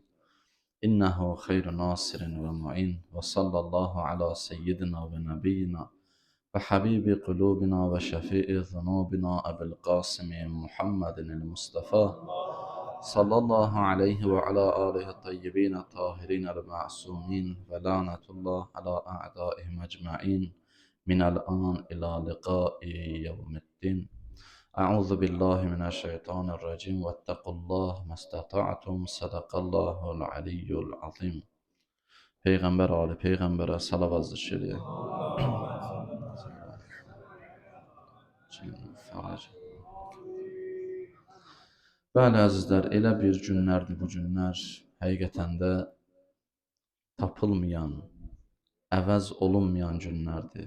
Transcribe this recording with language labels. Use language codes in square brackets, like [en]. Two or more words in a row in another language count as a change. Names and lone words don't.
[ar] إنه خير ناصر ومعين وصلى الله على سيدنا ونبينا وحبيب قلوبنا وشفيء ذنوبنا أبي القاسم محمد المصطفى صلى الله عليه وعلى آله الطيبين الطاهرين المعصومين ولعنة الله على أعدائهم أجمعين من الآن إلى لقاء يوم الدين. أعوذ بالله من الشيطان الرجيم واتقوا الله ما استطعتم صدق الله العلي العظيم. [az] Peyğəmbər ali Peyğəmbərə salavat zikr edək. Bəli əzizlər, elə bir günlərdir bu günlər, həqiqətən də tapılmayan, əvəz olunmayan günlərdir.